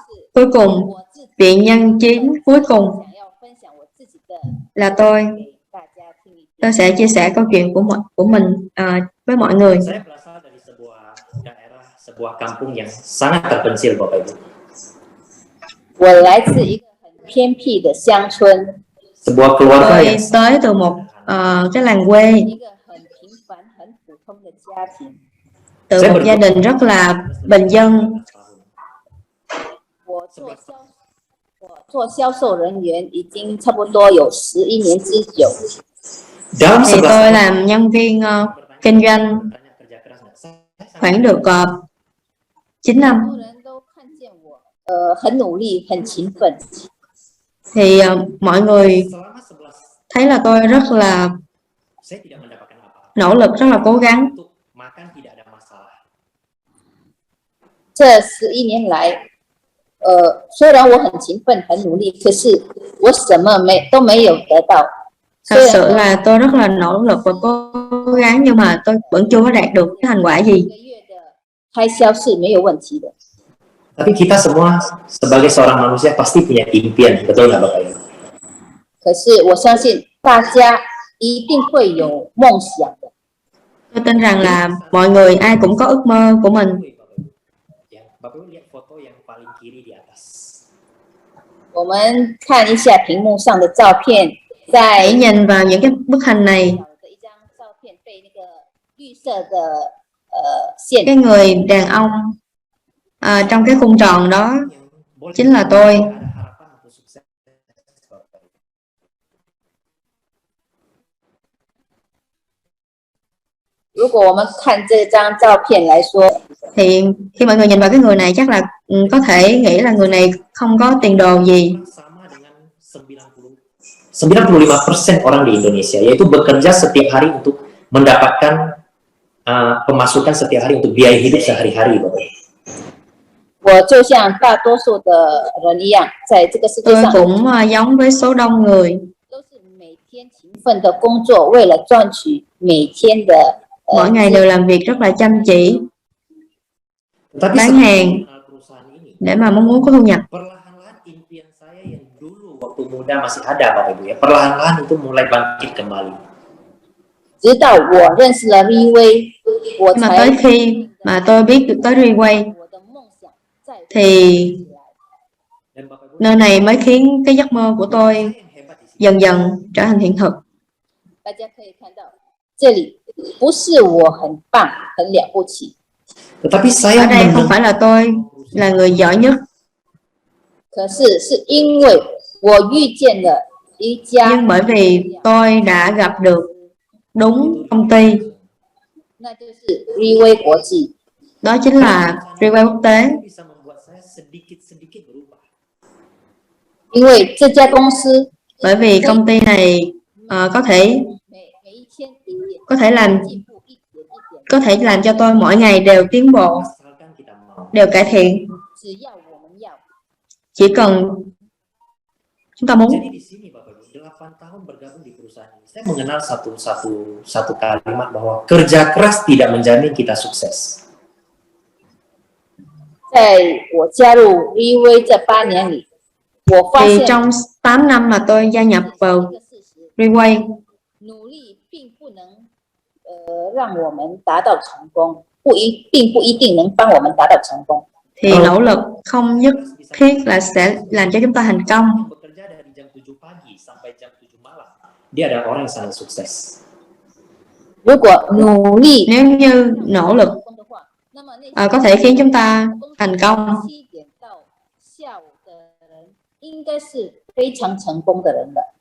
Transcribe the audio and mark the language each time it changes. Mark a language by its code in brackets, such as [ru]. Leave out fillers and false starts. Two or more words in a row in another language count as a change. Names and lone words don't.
[vi] Cuối cùng, [zh] 我自己 [vi] vị nhân chứng cuối cùng [zh] 想要分享我自己的 [vi] là tôi [zh] 给大家听一听。 [vi] tôi sẽ chia sẻ câu chuyện của mình với mọi người. [id] Saya berasal dari sebuah daerah, sebuah kampung yang sangat terpencil, Bapak Ibu. [zh] 我来自一个很偏僻的乡村， [id] Sebuah keluarga [vi] Tôi [id] yang [vi] tới từ một cái làng quê, [zh] 一个很平凡、很普通的家庭。 [vi] từ một gia đình rất là bình dân. [zh] 我做销售人员已经差不多有11年之久。 [id] Dalam [vi] Thì 11 tôi [id] tahun [vi] làm nhân viên kinh doanh [id] bertanya kerja keras nggak? Saya [vi] khoảng được 9 năm. [zh] 很多人都看见我，很努力、很勤奋。 [vi] Thì mọi người [id] selama 11 [vi] thấy là tôi rất là [id] saya tidak mendapatkan apa-apa. [vi] nỗ lực, rất là cố gắng. [id] Untuk makan tidak ada masalah. [zh] 这11年来，虽然我很勤奋、很努力，可是我什么都没有得到。 [vi] Thật sự là tôi rất là nỗ lực và cố gắng nhưng mà tôi vẫn chưa có đạt được cái thành quả gì. [zh] 一个月的开销是没有问题的。 [id] Tapi kita semua sebagai seorang manusia pasti punya impian, betul nggak Bapak Ibu? [zh] 可是我相信大家一定会有梦想的。 [vi] Tôi tin rằng là mọi người ai cũng có ước mơ của mình. [id] Ya, Bapak Ibu lihat foto yang paling kiri di atas. [zh] 我们看一下屏幕上的照片，在 [vi] Hãy nhìn vào những cái bức hình này. [zh] 的一张照片被那个绿色的线 [vi] Cái người đàn ông trong cái khung tròn đó chính là tôi. [id] Ada harapan untuk sukses, Bapak Ibu. [zh] 如果我们看这张照片来说， [vi] Thì khi mọi người nhìn vào cái người này chắc là có thể nghĩ là người này không có tiền đồ gì. [id] Sama dengan 95% orang di Indonesia, yaitu bekerja setiap hari untuk mendapatkan pemasukan setiap hari untuk biaya hidup sehari-hari, Bapak Ibu. [zh] 我就像大多数的人一样，在这个世界 [vi] Tôi [zh] 上 [vi] cũng giống với số đông người. [zh] 都是每天勤奋的工作，为了赚取每天的 [vi] Mỗi ngày đều làm việc rất là chăm chỉ [id] Tetapi [vi] bán [id] setelah [vi] hàng [id] mengenal perusahaan ini, [vi] để mà mong muốn có thu nhập. [id] perlahan-lahan impian saya yang dulu waktu muda masih ada, Bapak Ibu ya, perlahan-lahan itu mulai bangkit kembali. [zh] 直到我认识了 V， 我 [vi] Nhưng mà [zh] 才 [vi] tới khi mà tôi biết được tới Reway [zh] 我的梦想再 [vi] thì [zh] 起来。 [id] Dan Bapak Ibu, [vi] nơi này mới khiến cái giấc mơ của tôi [id] saya yang hebat di sini. [vi] dần dần trở thành hiện thực. [zh] 大家可以看到，这里不是我很棒、很了不起， [id] Tetapi [vi] Ở [id] saya [vi] đây không [id] mendengar [vi] phải là tôi là người giỏi nhất, [zh] 可是因为我遇见了一家 [vi] nhưng bởi vì tôi đã gặp được đúng công ty, [zh] 那就是 V 国际。 [vi] đó chính là Reway quốc tế. [id] itu bisa membuat saya sedikit-sedikit berubah. [zh] 因为这家公司 [vi] Bởi vì công ty này có thể [zh] 每一天一点 [vi] có thể làm [zh] 进步一点一点， [vi] có thể làm cho tôi mỗi ngày đều tiến bộ, [id] Asalkan kita mau. [vi] đều cải thiện, [zh] 只要我们要。 [vi] chỉ cần chúng ta muốn. [id] Jadi di sini Bapak Ibu, 8 tahun bergabung di perusahaan ini, saya mengenal satu kalimat bahwa kerja keras tidak menjamin kita sukses. [zh] 在我加入 V 这8年里，我发 [vi] Thì [zh] 现 [vi] trong 8 năm mà tôi gia nhập [zh] 一 [vi] vào [zh] 个事实， [vi] Reway [zh] 努力并不能让我们达到成功，并不一定能帮我们达到成功。 [vi] thì nỗ lực không nhất thiết là sẽ làm cho chúng ta thành công. [id] Yang bekerja dari jam 7 pagi sampai jam 7 malam, dia adalah orang yang sangat sukses. [zh] 如果努力 [vi] Nếu như nỗ lực [zh] 成功的话，那么那 [vi] có thể khiến chúng ta thành công [zh] 7 点到下午的人，应该是非常成功的人了。